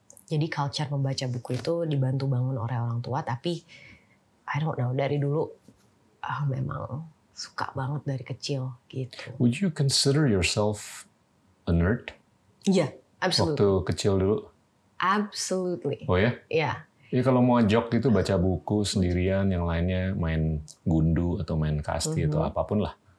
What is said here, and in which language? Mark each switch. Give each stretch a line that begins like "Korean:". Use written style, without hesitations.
Indonesian: Jadi culture membaca buku itu dibantu bangun oleh orang tua. Tapi
English: I don't know,
Indonesian: dari dulu memang suka banget dari kecil gitu.
English: Would you consider yourself a nerd?
Indonesian: Iya, absolutely. Waktu kecil dulu?
English: Absolutely.
Indonesian: Oh ya? Iya. Jadi kalau mau jok gitu baca buku sendirian, yang lainnya main gundu atau main kasti atau apapun lah.